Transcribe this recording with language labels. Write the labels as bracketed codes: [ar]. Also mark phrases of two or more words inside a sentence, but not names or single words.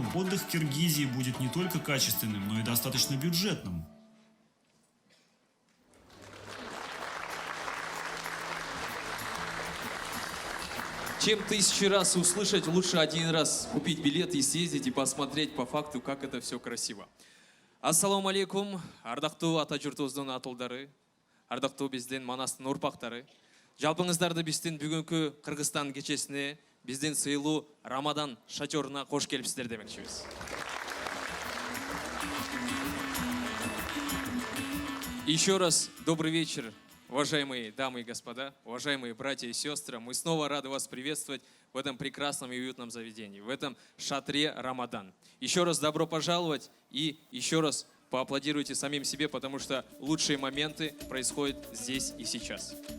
[ru] Отдых в Киргизии будет не только качественным, но и достаточно бюджетным. Чем тысячи раз услышать, лучше один раз купить билет и съездить и посмотреть по факту, как это все красиво. [ar] السلام عليكم, [ky] ардактуу ата журтубуздун атылдары, ардактуу биздин Манастын урпактары. Жалпыңыздарды биздин бүгүнкү Кыргызстан кечесине, биздин сыйлуу Рамадан шатёруна кош келипсиздер демекчибиз. [ru] Еще раз добрый вечер, уважаемые дамы и господа, уважаемые братья и сестры. Мы снова рады вас приветствовать в этом прекрасном и уютном заведении, в этом шатре Рамадан. Еще раз добро пожаловать и еще раз поаплодируйте самим себе, потому что лучшие моменты происходят здесь и сейчас.